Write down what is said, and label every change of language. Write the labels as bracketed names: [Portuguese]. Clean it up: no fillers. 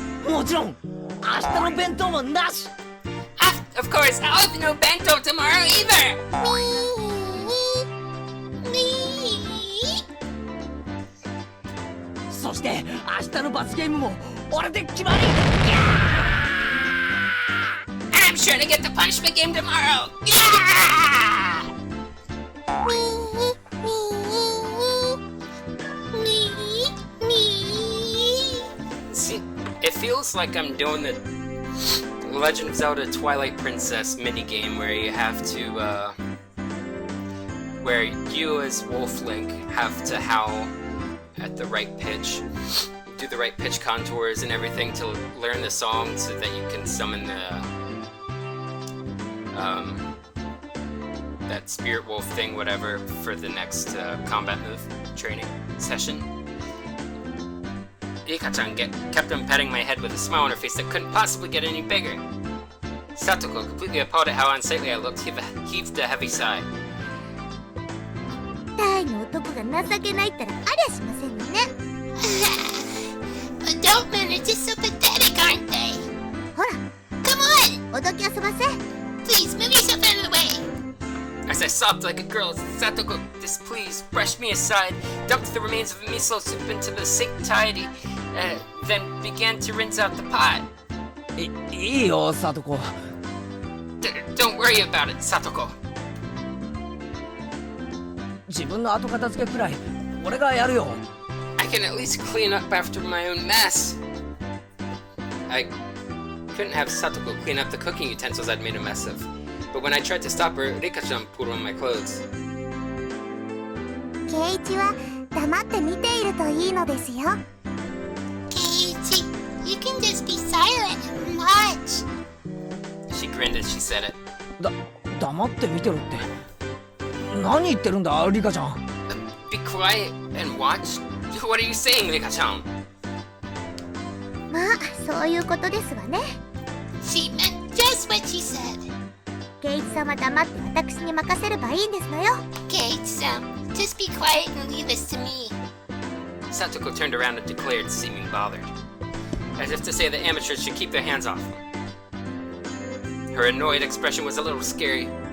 [Japanese] もちろん明日の弁当もなし。 [English] of course, I'll have no bento tomorrow either! Me. [Japanese] そして明日の罰ゲームも俺で決まり。 [English] I'm sure to get the punishment game tomorrow! Yeah! See, it feels like I'm doing the Legend of Zelda Twilight Princess minigame where you have to, where you as Wolf Link have to howl at the right pitch, do the right pitch contours and everything to learn the song so that you can summon the, that spirit wolf thing, whatever, for the next combat move training session. Rika-chan kept on patting my head with a smile on her face that couldn't possibly get any bigger. Satoko, completely appalled at how unsightly I looked, heaved a heavy sigh. [Japanese] 大の男が情けないったらありゃしませんわね。 [English] Adult men are just so pathetic, aren't they? [Japanese] ほら [English] Come on! [Japanese] おどき遊ばせ。 [English] Please move yourself out of the way. As I sobbed like a girl, Satoko, displeased, brushed me aside, dumped the remains of the miso soup into the sink tidy, then began to rinse out the pot. [Japanese] いいよ里子。 [English] Don't worry about it, Satoko. 自分の後片付けくらい俺がやるよ。 I can at least clean up after my own mess. I couldn't have Satoko clean up the cooking utensils I'd made a mess of. But when I tried to stop her, Rika-chan pulled on my clothes. [Japanese] 圭一は黙って見ているといいのですよ。 [English] Keiichi, you can just be silent and watch. She grinned as she said it. [Japanese] 黙って見てろって。何言ってるんだリカちゃん。 [English] Be quiet and watch? What are you saying, Rika-chan? [Japanese] まあそういうことですわね。 [English] She meant just what she said. [Japanese] 圭一さんは黙って私に任せればいいんですのよ。 [English] Kei-san, just be quiet and leave this to me. Satoko turned around and declared, seeming bothered, as if to say that amateurs should keep their hands off. Her annoyed expression was a little scary.